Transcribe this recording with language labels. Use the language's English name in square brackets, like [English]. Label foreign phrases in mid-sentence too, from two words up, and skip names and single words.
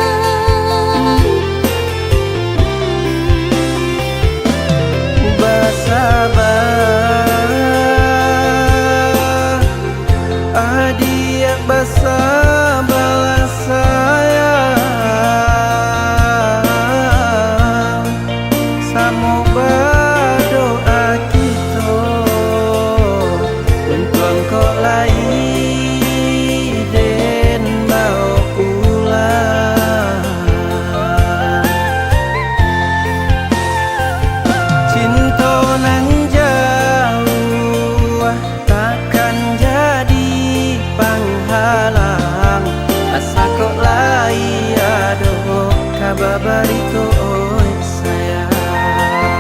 [Indonesian] Bersabar, adik bersabarlah sayang, samo berdoa kita untuk engkau lagi dan bawa pulang. [Minangkabau] Cinta nan jauh takkan jadi penghalang, asa kok lai ado kabar barito oi sayang.